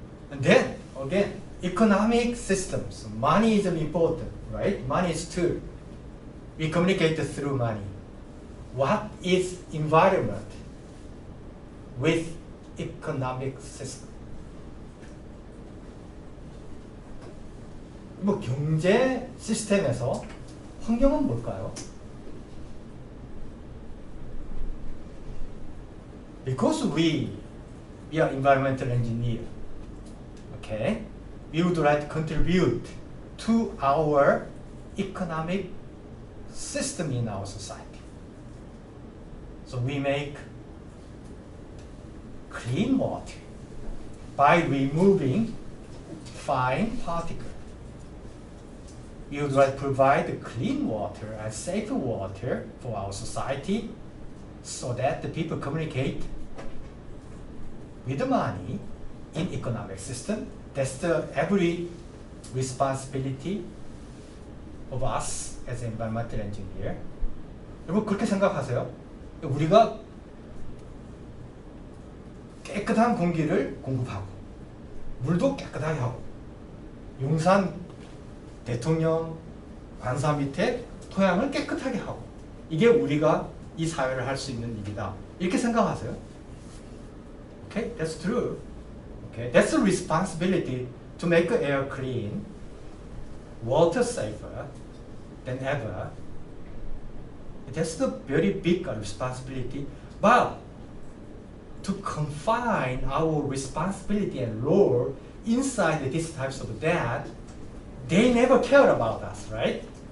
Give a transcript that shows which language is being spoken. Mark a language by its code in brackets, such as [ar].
[en] And then, again, economic systems. Money is important, right? Money is tool. We communicate through money. What is environment with economic system? [ko] 뭐 경제 시스템에서 환경은 뭘까요? [en] Because we are environmental engineer, okay? We would like to contribute to our economic system in our society. So we make clean water by removing fine particles. We would like to provide clean water and safe water for our society so that the people communicate with the money in economic system. That's the every responsibility of us as an environmental engineer. [ko] 여러분 그렇게 생각하세요? 우리가 깨끗한 공기를 공급하고 물도 깨끗하게 하고 용산 대통령 관사 밑에 토양을 깨끗하게 하고 이게 우리가 이 사회를 할 수 있는 일이다. 이렇게 생각하세요? [en] Okay, that's true. Okay, that's a responsibility to make the air clean, water safer than ever. That's the very big responsibility. But to confine our responsibility and role inside these types of that, they never care about us, right?